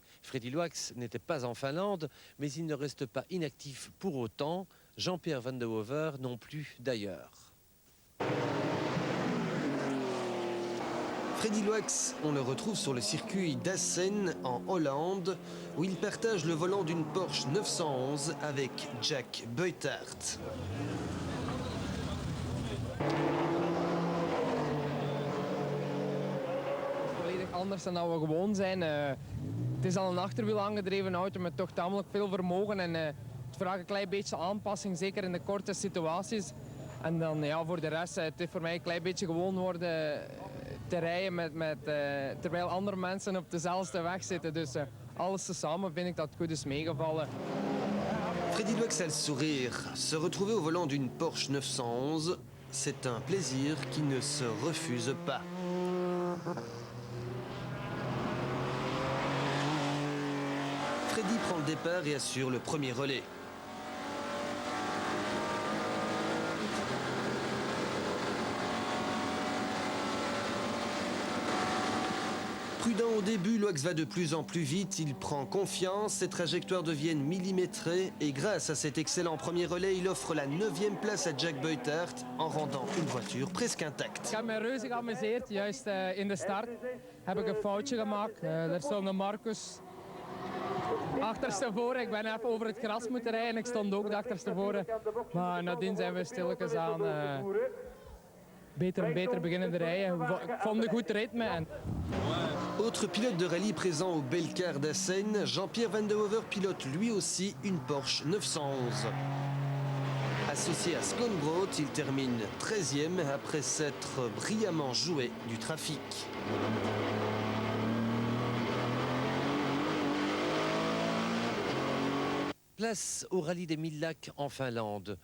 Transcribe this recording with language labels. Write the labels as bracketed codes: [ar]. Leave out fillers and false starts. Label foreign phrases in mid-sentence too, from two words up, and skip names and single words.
[fr] Freddy Loax n'était pas en Finlande, mais il ne reste pas inactif pour autant. Jean-Pierre Van de Hoever non plus d'ailleurs. Freddy Loax, on le retrouve sur le circuit d'Assen en Hollande, où il partage le volant d'une Porsche 911 avec Jack Beutart. [nl] Anders dan dat we gewoon zijn. Het is al een achterwiel aangedreven auto met toch tamelijk veel vermogen en het vraagt een klein beetje aanpassing, zeker in de korte situaties. En dan ja, voor de rest, het is voor mij een klein beetje gewoon worden te rijden terwijl andere mensen op dezelfde weg zitten. Dus alles tezamen vind ik dat het goed is meegevallen. [fr] Freddy Freddy Loix a le sourire. Se retrouver au volant d'une Porsche 911, c'est un plaisir qui ne se refuse pas. Freddy prend le départ et assure le premier relais. Prudent au début, Loix va de plus en plus vite, il prend confiance, ses trajectoires deviennent millimétrées et grâce à cet excellent premier relais, il offre la 9e place à Jack Beutert en rendant une voiture presque intacte. [nl] Ik heb me reuze geamuseerd. Juist in de start heb ik een foutje gemaakt. Daar stond Marcus achterstevoren. Ik ben even over het gras moeten rijden. Ik stond ook achterstevoren. Maar nadien zijn we stilletjes aan beter en beter beginnen te rijden. Ik vond een goed ritme. [fr] Autre pilote de rallye présent au Belcar d'Assen, Jean-Pierre Van de Hover pilote lui aussi une Porsche 911. Associé à Skonbrot, il termine 13e après s'être brillamment joué du trafic. Place au rallye des 1000 lacs en Finlande.